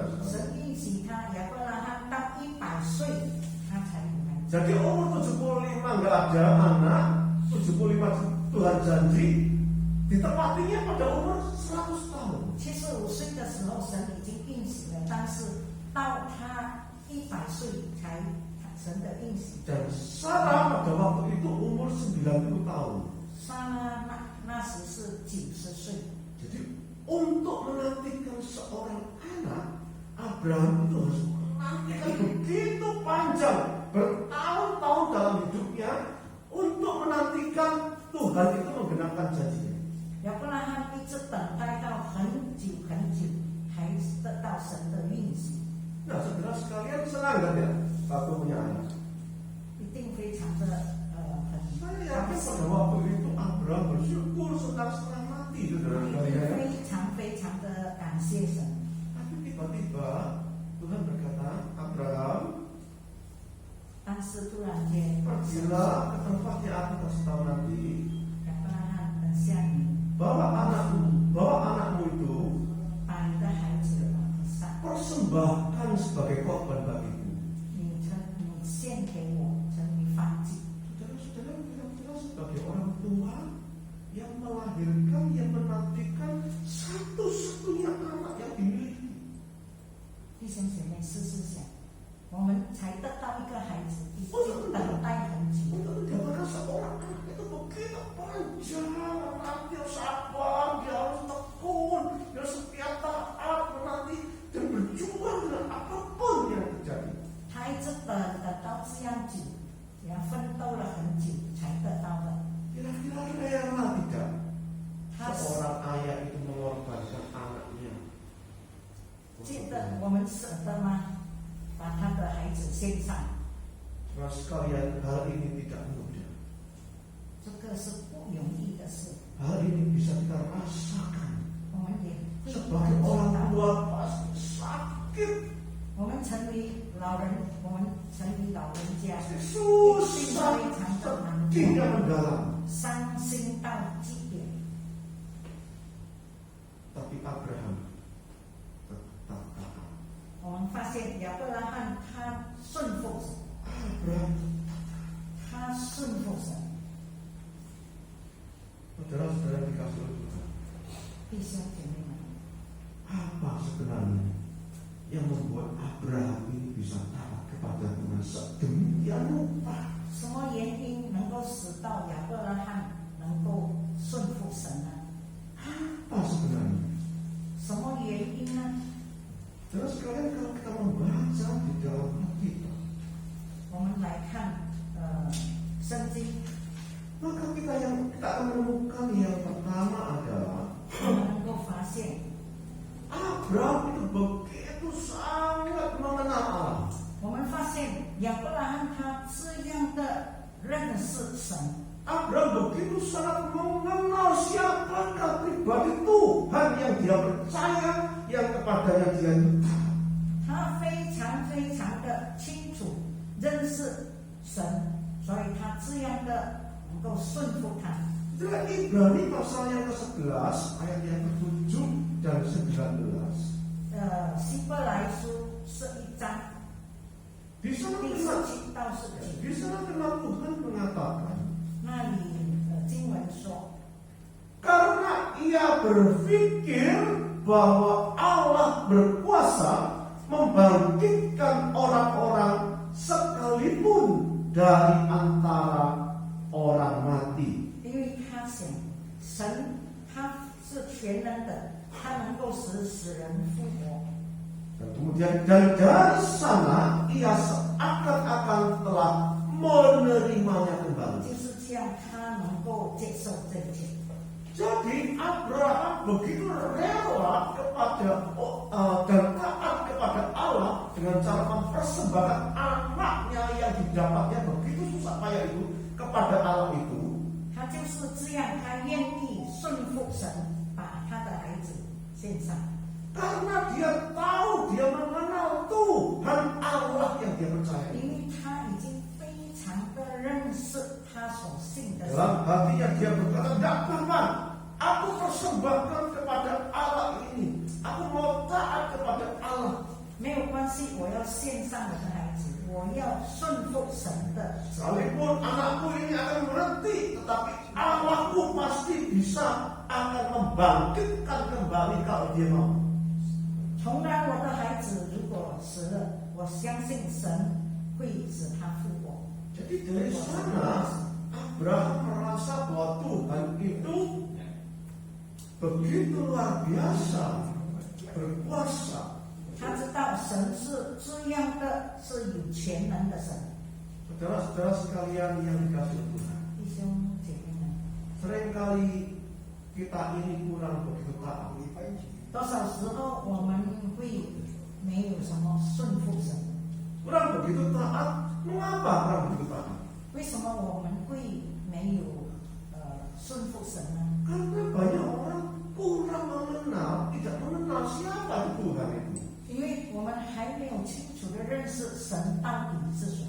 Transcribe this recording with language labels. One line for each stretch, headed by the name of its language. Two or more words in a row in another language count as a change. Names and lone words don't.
Chinese: 神应许他亚伯拉罕到100岁，他才有孩子。
Indonesian: Jadi umur 75 nggak ada anak, 75 Tuhan janji, ditepatinya pada umur 100 tahun.
Chinese: 75 岁的时候，神已经应许了，但是到他100岁才神的应许。
Indonesian: Dan Sarah pada waktu itu umur 90 tahun.
Chinese: 撒拉那时是90岁，
Indonesian: Jadi untuk menantikan seorang anak, Abraham itu harus menantikan begitu panjang, bertahun-tahun dalam hidupnya untuk menantikan Tuhan itu menggenapkan janjinya.
Chinese: 亚伯拉罕一直等待到很久很久，才得到神的应许，
Indonesian: Nah, saudara sekalian senang kan ya waktu punya anak?
Chinese: 一定非常的很
Indonesian: Saya
Chinese: 高
Indonesian: yakin
Chinese: 兴
Indonesian: pada，waktu itu Abraham bersyukur senang-senang mati, saudara
Chinese: 一
Indonesian: sekalian.
Chinese: 定非常的感谢神。
Indonesian: Tapi tiba-tiba Tuhan berkata, Abraham,
Chinese: 但是突然间，
Indonesian: pergilah ke tempat yang aku kasih tahu nanti,
Chinese: 亚伯拉罕，等下你
Indonesian: bawa anakmu itu
Chinese: 把你的孩子上，
Indonesian: persembahkan sebagai korban bagiku.
Chinese: 你献给我，成为燔祭。
Indonesian: Saudara-saudara, kira-kira sebagai orang tua yang melahirkan, yang menantikan satu-satunya anak yang dimiliki.
Chinese: 弟兄姐妹，试试想，我们才得到一个孩子，已经等待很久。
Indonesian: Untuk mendapatkan seorang anak itu begitu panjang, dia sabar, dia harus tekun, dia setia taat, menanti dan berjuang dengan apapun yang terjadi.
Chinese: 他一直等到这样久，也奋斗了很久才得到的。
Indonesian: Kira-kira rela tidak
Chinese: 他
Indonesian: seorang ayah itu mengorbankan anaknya?
Chinese: 记得我们舍得吗？把他的孩子献上，
Indonesian: Saudara sekalian, hal ini tidak mudah.
Chinese: 这个是不容易的事。
Indonesian: Hal ini bisa kita rasakan
Chinese: 我们也会
Indonesian: sebagai
Chinese: 知
Indonesian: orang
Chinese: 道，
Indonesian: tua pasti sakit,
Chinese: 我们成为老人，我们成为老人家，
Indonesian: susah, sedihnya mendalam.
Chinese: 伤心到极点。
Indonesian: Tapi Abraham tetap taat.
Chinese: 我们发现亚伯拉罕他顺服神， Abraham, 他顺服神。
Indonesian: saudara-saudara dikasih oleh Tuhan,
Chinese: 弟兄姐妹们，
Indonesian: apa sebenarnya yang membuat Abraham ini bisa taat kepada Tuhan sedemikian rupa?
Chinese: 什么原因能够使到亚伯拉罕能够顺服神呢？
Indonesian: Apa sebenarnya?
Chinese: 什么原因呢？
Indonesian: Terus sekalian kalau kita membaca di dalam Alkitab,
Chinese: 我们来看圣经，
Indonesian: maka kita akan menemukan yang pertama adalah
Chinese: 我们能够发现
Indonesian: Abraham itu begitu sangat mengenal Allah.
Chinese: 我们发现亚伯拉罕他这样的认识神，
Indonesian: Abraham begitu sangat mengenal siapakah pribadi Tuhan yang dia percaya, yang kepadanya dia minta.
Chinese: 他非常非常的清楚认识神，所以他这样的能够顺服他。
Indonesian: Itulah Ibrani pasal yang ke-11 ayat yang ke-7 dan 19.
Chinese: 希伯来书11章
Indonesian: Di sana
Chinese: 第
Indonesian: firman
Chinese: 17到19，
Indonesian: Di sana firman Tuhan mengatakan,
Chinese: 那里经文说，
Indonesian: karena ia berpikir bahwa Allah berkuasa membangkitkan orang-orang sekalipun dari antara orang mati.
Chinese: 因为他想神他是全能的，他能够使人复活。
Indonesian: Dan kemudian dari sana ia seakan-akan telah menerimanya kembali.
Chinese: 就是这样，他能够接受这一切。
Indonesian: Jadi Abraham begitu rela kepada dan taat kepada Allah dengan cara mempersembahkan anaknya yang didapatnya begitu susah payah itu kepada Allah itu.
Chinese: 他就是这样，他愿意顺服神，把他的孩子献上。
Indonesian: Karena dia tahu, dia mengenal Tuhan Allah yang dia percaya.
Chinese: 因为他已经非常的认识他所信的神。
Indonesian: Dalam hatinya dia berkata, "Tidak, Tuhan, aku persembahkan kepada Allah ini. Aku mau taat kepada Allah."
Chinese: 没有关系，我要献上我的孩子，我要顺服神的。
Indonesian: Sekalipun anakku ini akan berhenti, tetapi Allahku pasti bisa akan membangkitkan kembali kalau dia mau.
Chinese: 从来我的孩子如果死了，我相信神会使他复活。
Indonesian: Jadi dari sana Abraham merasa bahwa Tuhan itu begitu luar biasa, berkuasa.
Chinese: 他知道神是这样的，是有全能的神。
Indonesian: Saudara-saudara sekalian yang dikasihi Tuhan,
Chinese: 弟兄姐妹们，
Indonesian: seringkali kita ini kurang begitu taat.
Chinese: 多少时候我们会没有什么顺服神？
Indonesian: Kurang begitu taat. Mengapa kurang begitu taat?
Chinese: 为什么我们会没有顺服神呢？
Indonesian: Karena banyak orang kurang mengenal, tidak mengenal siapa Tuhan itu.
Chinese: 因为我们还没有清楚的认识神到底是谁。